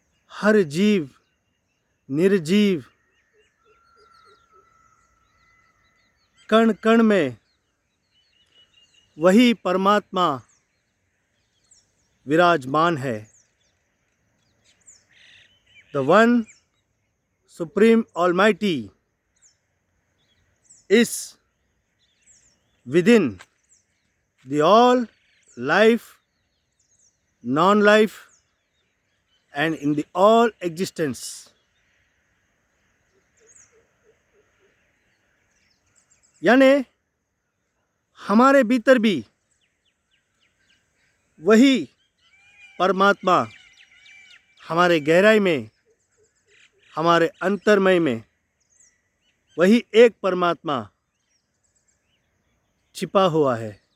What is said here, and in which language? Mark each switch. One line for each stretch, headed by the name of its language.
Hindi: हर जीव, निर्जीव, कण कण में वही परमात्मा विराजमान है।
English: The one Supreme Almighty is within the all life, non-life, and in the all existence.
Hindi: यानी हमारे भीतर भी वही परमात्मा, हमारे गहराई में, हमारे अंतर्मय में वही एक परमात्मा छिपा हुआ है।